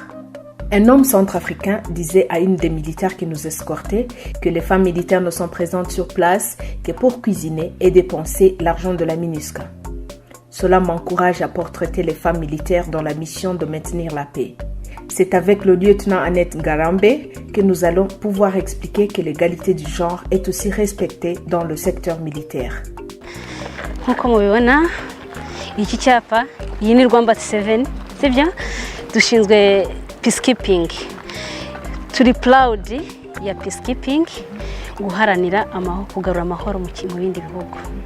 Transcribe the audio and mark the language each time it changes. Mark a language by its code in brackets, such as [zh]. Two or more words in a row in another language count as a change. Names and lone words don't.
[fr] Un homme centrafricain disait à une des militaires qui nous escortait que les femmes militaires ne sont présentes sur place que pour cuisiner et dépenser l'argent de la MINUSCA. Cela m'encourage à portraiter les femmes militaires dans la mission de maintenir la paix. C'est avec le lieutenant Annette Ngarambe que nous allons pouvoir expliquer que l'égalité du genre est aussi respectée dans le secteur militaire. [rw] Nkuko mubibona iki cyapa iyi ni Rwanda 7 sibyo dushinzwe peacekeeping turi proud ya peacekeeping guharanira kugarura amahoro mu bindi bihugu